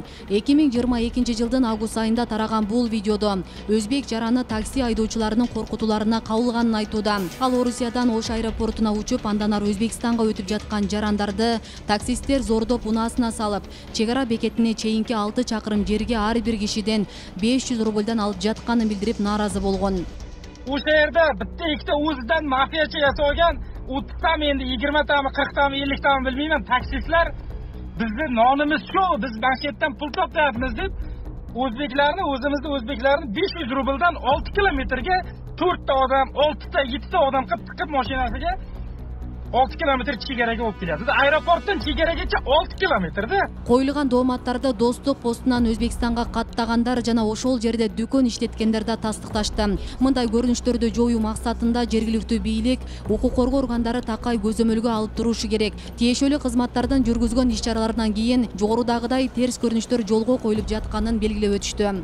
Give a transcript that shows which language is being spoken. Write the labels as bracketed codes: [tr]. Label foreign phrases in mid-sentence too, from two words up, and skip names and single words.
[ky] 2022 жылдын август айында тараган бул видеодо өзбек жараны такси айдоочуларынын коркутууларына кабылганын айтууда. Ал Орусиядан Ош аэропортуна учуп, андан ары Өзбекстанга өтүп жаткан жарандарды таксисттер зордоп унаасына салып, чек ара бекетине чейинки 6 чакырым жерге ар бир кишиден 500 рубльдан алып жатканын билдирип нааразы болгон. [uz] O'sha yerda bitta ikkita o'zidan mafiyachi yasagan 30 tami endi 20 tami 40 tami 50 tami bilmayman taksistlar bizni nonimiz shu, biz masjiddan pul topyapmiz deb o'zbeklarni o'zbeklarni 500 rubldan 6 kilometrga 4 ta odam, 6 ta 7 ta odam qilib tiqib mashinasiga 6 kilometr chegaraga olib keladi. Aeroportdan chegaragacha 6 kilometrda. [ky] Коюлган дооматтарды Достук постунан Өзбекстанга каттагандар жана ошол жерде дүкөн иштеткендер да тастыкташты. Мындай көрүнүштөрдү жоюу максатында жергиликтүү бийлик, укук коргоо органдары такай көзөмөлгө алып турушу керек. Тиешелүү кызматтардын жүргүзгөн иш-чараларынан кийин жогорудагыдай терс көрүнүштөр жолго коюлуп жатканын белгилеп өтүштү.